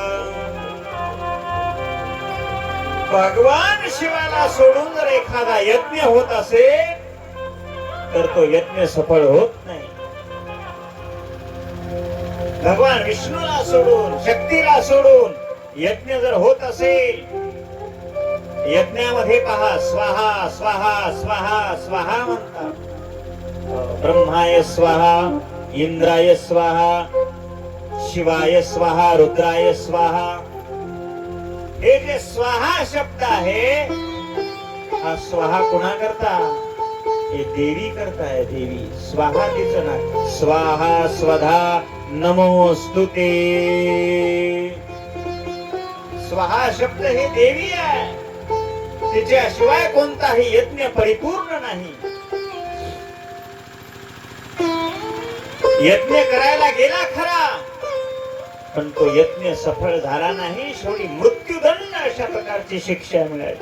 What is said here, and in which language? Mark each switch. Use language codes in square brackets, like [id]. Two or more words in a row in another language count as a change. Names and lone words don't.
[mr] भगवान शिवाला सोडून जर एखादा यज्ञ होत असेल तर तो यज्ञ सफळ होत नाही. भगवान विष्णूला सोडून, शक्तीला सोडून यज्ञ जर होत असेल, यज्ञामध्ये पहा स्वाहा स्वाहा स्वाहा स्वाहा म्हणतात. [sa] ब्रह्माय स्वाहा, इंद्राय स्वाहा, शिवाय स्वाहा, रुद्राय स्वाहा. [mr] हे जे स्वाहा शब्द आहे, हा स्वाहा कुणा करता? हे देवी करताय. देवी स्वाहा तिचं नाव. [sa] स्वाहा स्वधा नमोस्तुते. [mr] स्वाहा शब्द हे देवी आहे. तिच्याशिवाय कोणताही यज्ञ परिपूर्ण नाही. यज्ञ करायला गेला खरा, पण तो यज्ञ सफळ झाला नाही. शेवटी मृत्यूदंड अशा प्रकारची शिक्षा मिळाली.